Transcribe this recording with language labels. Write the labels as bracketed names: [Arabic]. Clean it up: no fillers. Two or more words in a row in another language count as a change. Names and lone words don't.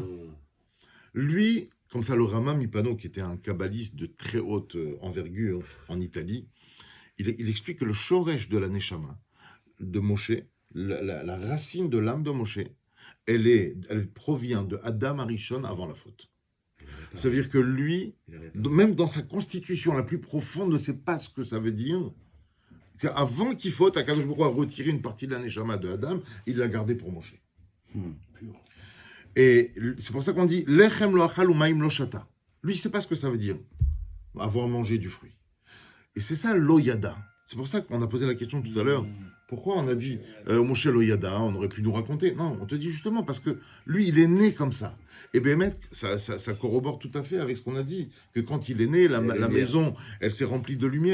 [French] Lui, comme ça le Rama Mipano, qui était un kabbaliste de très haute envergure en Italie, il explique que le shoresh de la Neshama, de Moshe, la racine de l'âme de Moshe, elle provient de Adam Arishon avant la faute. Ça veut dire que lui, même dans sa constitution la plus profonde, ne sait pas ce que ça veut dire. Qu'avant qu'il faute, Akadosh Baruch Hu a retiré une partie de la Neshama de Adam, il l'a gardée pour Moshe. Pur. Et c'est pour ça qu'on dit [Hebrew] לחם לא אכל ומים לא שתה. [French] Lui, il ne sait pas ce que ça veut dire, avoir mangé du fruit. Et c'est ça l'oyada. C'est pour ça qu'on a posé la question tout à l'heure. Pourquoi on a dit Moshe l'oyada, on aurait pu nous raconter? Non, on te dit justement parce que lui, il est né comme ça. Et bien, ça corrobore tout à fait avec ce qu'on a dit, que quand il est né, la maison, elle s'est remplie de lumière.